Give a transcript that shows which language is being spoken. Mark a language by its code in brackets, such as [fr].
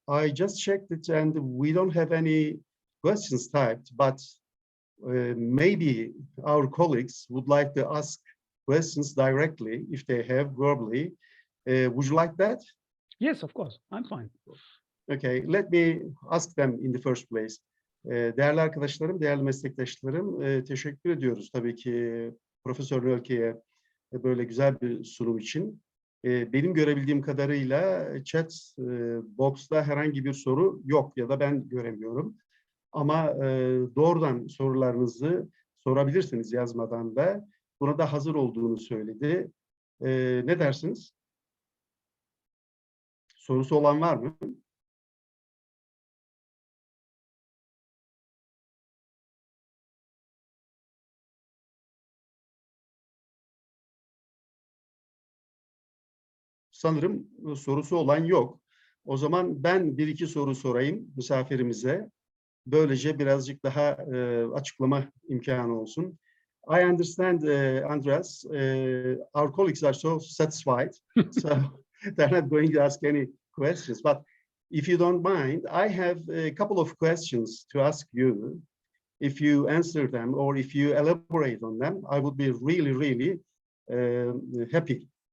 [en] I just checked it, and we don't have any questions typed, but maybe our colleagues would like to ask questions directly if they have verbally. Would you like that? Yes, of course. I'm fine. Okay, let me ask them in the first place. [tr] Değerli arkadaşlarım, değerli meslektaşlarım, teşekkür ediyoruz tabii ki Profesör Nölke'ye böyle güzel bir sunum için. Benim görebildiğim kadarıyla chat box'ta herhangi bir soru yok ya da ben göremiyorum. Ama doğrudan sorularınızı sorabilirsiniz yazmadan da. Buna da hazır olduğunu söyledi. Ne dersiniz? Sorusu olan var mı? Sanırım sorusu olan yok. O zaman ben bir iki soru sorayım misafirimize. Böylece birazcık daha açıklama imkanı olsun. [en] I understand, Andreas, our colleagues are so satisfied, so they're not going to ask any questions. But if you don't mind, I have a couple of questions to ask you. If you answer them or if you elaborate on them, I would be really, really happy.